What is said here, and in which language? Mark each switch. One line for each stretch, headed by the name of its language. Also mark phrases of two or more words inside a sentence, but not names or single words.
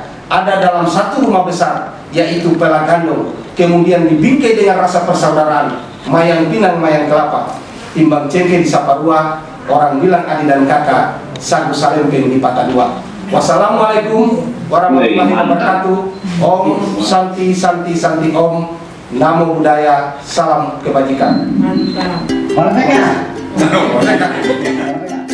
Indonesian: Ada dalam satu rumah besar, yaitu Pelagandong, kemudian dibingkai dengan rasa persaudaraan, mayang pinang mayang kelapa, timbang cengkeh di Saparua, orang bilang adik dan kakak, sagu salempeng di Patadua.
Arabic: والسلام عليكم ورحمة الله وبركاته.
Sanskrit: ॐ शान्ति शान्ति शान्ति ॐ.
Pali: Namo Buddhaya,
Indonesian: salam kebajikan. Merdeka.